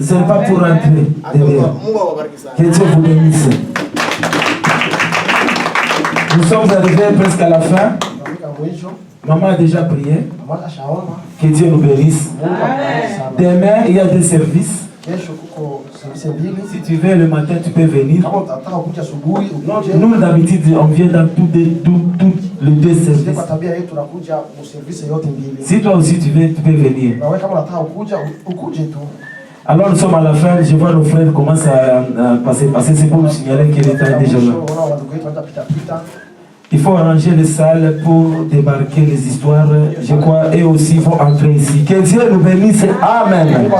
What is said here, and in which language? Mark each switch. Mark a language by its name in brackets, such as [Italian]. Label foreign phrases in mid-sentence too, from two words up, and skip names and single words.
[French] Ce n'est pas pour rentrer derrière. Que Dieu vous bénisse. Nous sommes arrivés presque à la fin. Maman a déjà prié. Que Dieu nous bénisse. Demain, il y a des services. [Swahili] Kesho kuko service mbili. [French] Si tu veux le matin, tu peux venir. [Swahili] Kama utataka kuja asubuhi ukuje. [French] Nous, d'habitude, on vient dans tous les deux services. [Swahili] Kwa tabia yetu tunakuja mu service yote mbili. [French] Si toi aussi tu veux, tu peux venir. [Swahili] Na wewe kama unataka kuja ukuje tu. [French] Alors nous sommes à la fin, je vois nos frères commencent à passer. C'est pour nous signaler qu'il est temps déjà là. Il faut arranger les salles pour débarquer les histoires. Je crois, et aussi vont entrer ici. Que Dieu nous bénisse. Amen.